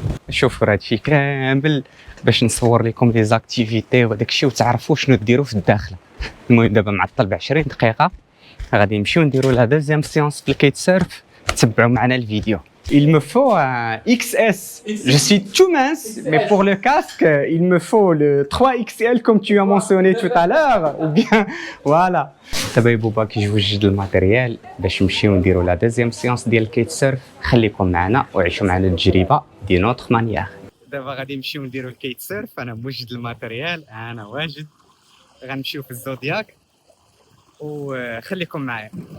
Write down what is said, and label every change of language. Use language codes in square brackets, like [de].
[ar] شوفوا هادشي كامل باش نصور لكم لي زاكتيفيتي وهداك الشيء وتعرفوا شنو ديروا في الداخله. المهم دابا معطل ب 20 دقيقه غادي نمشيو نديروا لا دوزيام سيونس في الكيت سيرف. تبعوا معنا الفيديو. [fr] Il me faut un XS. Je suis tout mince, mais pour le casque, il me faut le 3XL comme tu as mentionné tout à l'heure. Ou bien, voilà. [ar] دابا يا بوبا كيجوج الماتيريال باش نمشيو نديروا لا دوزيام سيونس ديال الكيت سيرف. خليكم معنا وعيشوا معنا التجربه دي نوتر مانيير. دابا غادي نمشيو نديروا الكيت سيرف. انا موجد الماتيريال، انا واجد. غنمشيو في الزودياك وخليكم معايا.